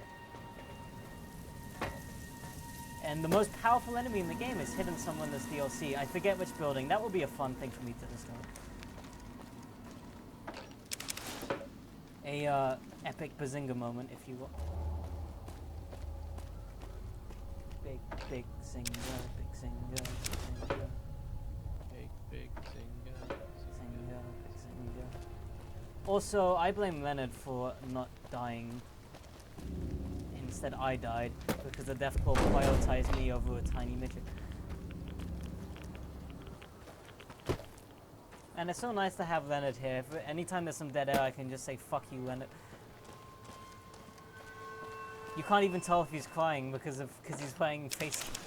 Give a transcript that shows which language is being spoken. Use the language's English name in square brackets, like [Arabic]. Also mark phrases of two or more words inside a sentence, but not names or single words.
[English] And the most powerful enemy in the game is hidden somewhere in this DLC. I forget which building. That will be a fun thing for me to discover. A epic Bazinga moment, if you will. Big Zinga, big Zinga, big Zinga. Big Zinga. Zinga, big Zinga. Also, I blame Leonard for not dying. Instead, I died because the Deathclaw prioritized me over a tiny midget. And it's so nice to have Leonard here. If anytime there's some dead air, I can just say, fuck you, Leonard. You can't even tell if he's crying because he's playing face.